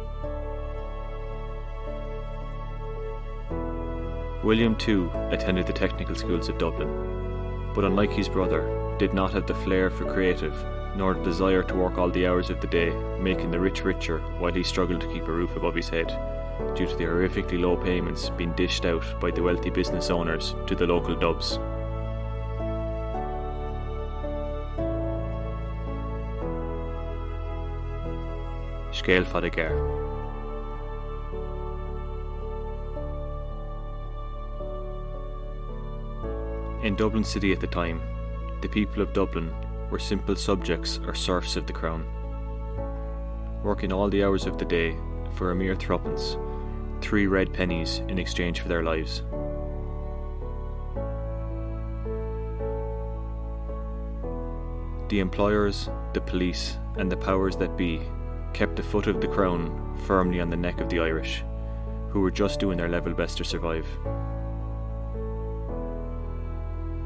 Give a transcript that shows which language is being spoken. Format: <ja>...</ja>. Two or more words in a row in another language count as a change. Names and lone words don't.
<en>William too attended the technical schools of Dublin, but unlike his brother, did not have the flair for creative, nor the desire to work all the hours of the day, making the rich richer while he struggled to keep a roof above his head, due to the horrifically low payments being dished out by the wealthy business owners to the local dubs.</en> <ga>Scéal fada gar.</ga> <en>In Dublin City at the time, the people of Dublin were simple subjects or serfs of the crown, working all the hours of the day for a mere threepence, 3 red pennies in exchange for their lives. The employers, the police and the powers that be kept the foot of the crown firmly on the neck of the Irish, who were just doing their level best to survive.</en>